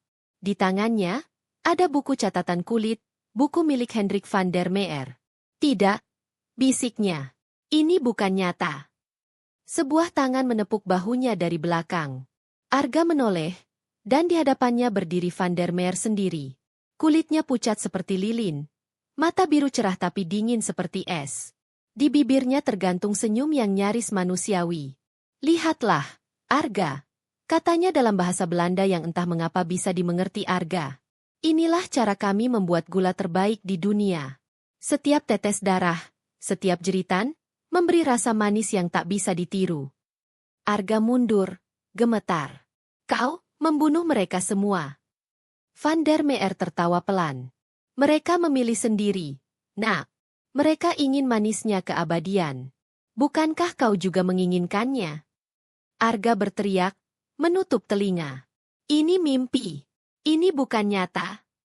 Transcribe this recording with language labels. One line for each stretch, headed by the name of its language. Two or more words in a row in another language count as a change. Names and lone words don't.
Indonesian: Di tangannya, ada buku catatan kulit, buku milik Hendrik van der Meer. Tidak, bisiknya. Ini bukan nyata. Sebuah tangan menepuk bahunya dari belakang. Arga menoleh, dan di hadapannya berdiri van der Meer sendiri. Kulitnya pucat seperti lilin, mata biru cerah tapi dingin seperti es. Di bibirnya tergantung senyum yang nyaris manusiawi. Lihatlah, Arga, katanya dalam bahasa Belanda yang entah mengapa bisa dimengerti Arga. Inilah cara kami membuat gula terbaik di dunia. Setiap tetes darah, setiap jeritan, memberi rasa manis yang tak bisa ditiru. Arga mundur, gemetar. Kau membunuh mereka semua. Van der Meer tertawa pelan. Mereka memilih sendiri. Nah, mereka ingin manisnya keabadian. Bukankah kau juga menginginkannya? Arga berteriak, menutup telinga. Ini mimpi. Ini bukan nyata.